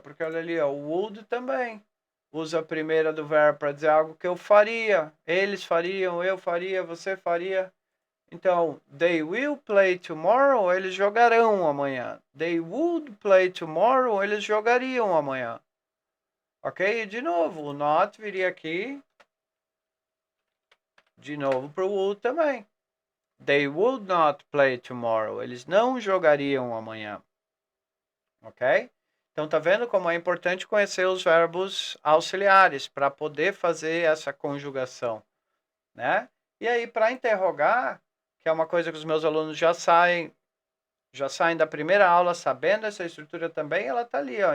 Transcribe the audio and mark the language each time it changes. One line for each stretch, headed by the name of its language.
Portuguese: Porque olha ali, ó, o would também usa a primeira do verbo para dizer algo que eu faria. Eles fariam, eu faria, você faria. Então,
English: they will play tomorrow,
Portuguese: eles jogarão amanhã.
English: They would play tomorrow,
Portuguese: eles jogariam amanhã. Ok? E de novo, o not viria aqui. De novo para o would também.
English: They would not play tomorrow.
Portuguese: Eles não jogariam amanhã. Ok? Então, tá vendo como é importante conhecer os verbos auxiliares para poder fazer essa conjugação, né? E aí, para interrogar, que é uma coisa que os meus alunos já saem da primeira aula sabendo essa estrutura também, ela tá ali, ó.